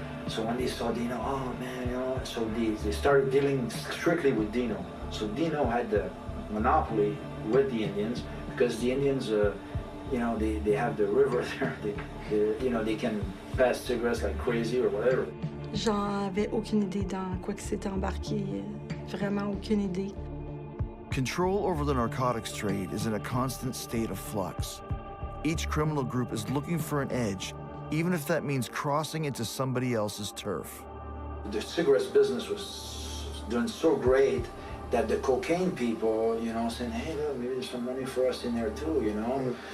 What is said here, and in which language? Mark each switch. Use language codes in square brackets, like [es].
[en] So when they saw Dino, oh man, you know, so they started dealing strictly with Dino. So Dino had the monopoly with the Indians because the Indians, you know, they have the river there. You know, they can pass cigarettes like crazy or whatever. [fr] J'en avais aucune idée dans quoi que s'était embarqué. Vraiment aucune idée. [en] Control over the narcotics trade is in a constant state of flux. Each criminal group is looking for an edge, even if that means crossing into somebody else's turf. The cigarettes business was doing so great that the cocaine people, you know, saying, hey, look, maybe there's some money for us in there too, you know.